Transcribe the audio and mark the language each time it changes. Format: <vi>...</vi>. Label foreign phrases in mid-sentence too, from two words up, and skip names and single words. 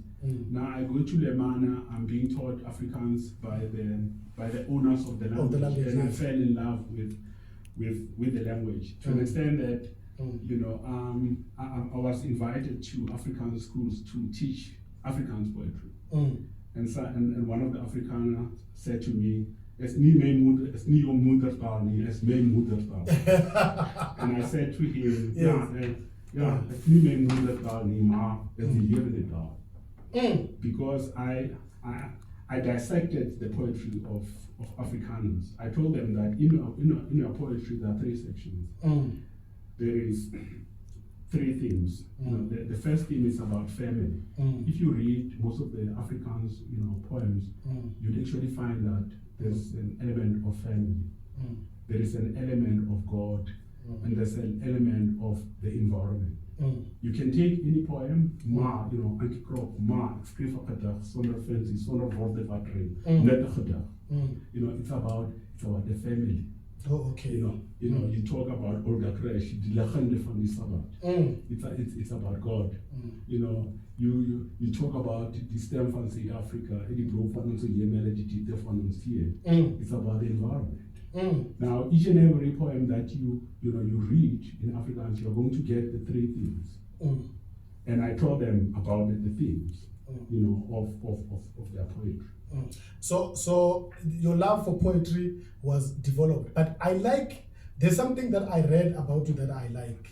<en>Now I go to Lemana, I'm being taught Afrikaans by the owners of the language, and I fell in love with the language to an extent that I was invited to Afrikaans schools to teach Afrikaans poetry. And one of the Afrikaners said to me,</en> <af>"Es nie jou moedertaal nie, es my moedertaal."</af> <en>And I said to him, it's</en> <af>nie my moedertaal nie, maar</af> <en>it's</en> <af>die levende taal.</af> <en>Because I dissected the poetry of Afrikaners. I told them that in our poetry there are three sections. There is three themes. The first theme is about family. If you read most of the Afrikaans poems, you'd actually find that there's an element of family, there is an element of God, and there's an element of the environment. You can take any poem,</en> <af>Ankie Krop, ek skryf 'n gedig sonder fancy, sonder woorde wat ry, net 'n gedig.</af> <en>It's about the family. Oh, okay. You talk about Olga Kresh,</en> <af>die legende van die Sabbat.</af> <en>It's about God. You talk about the stem van Suid-Afrika,</en> <af>die bron van ons hemel, die diepte van ons see.</af> <en>It's about the environment. Now, each and every poem that you read in Afrikaans, you're going to get the three themes. And I told them about the themes, of their poetry. So your love for poetry was developed, but there's something that I read about you that I like.</en>